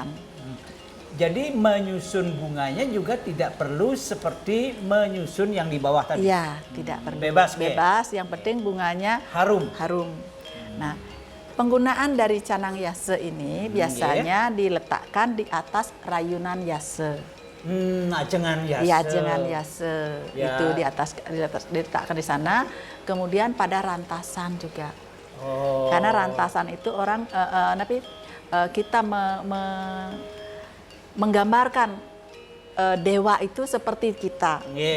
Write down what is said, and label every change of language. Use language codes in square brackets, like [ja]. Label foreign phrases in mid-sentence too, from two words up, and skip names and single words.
[id] Jadi menyusun bunganya juga tidak perlu seperti menyusun yang di bawah tadi. Iya, tidak perlu. Bebas, Ge. Bebas, yang penting bunganya Harum. harum. Nah, penggunaan dari canang yase ini biasanya diletakkan di atas rayunan yase. Ajengan yase. Iya, ajengan yase. Ya. Itu di atas diletakkan di sana. Kemudian pada rantasan juga. Oh. Karena rantasan itu orang kita menggambarkan dewa itu seperti kita. Yeah,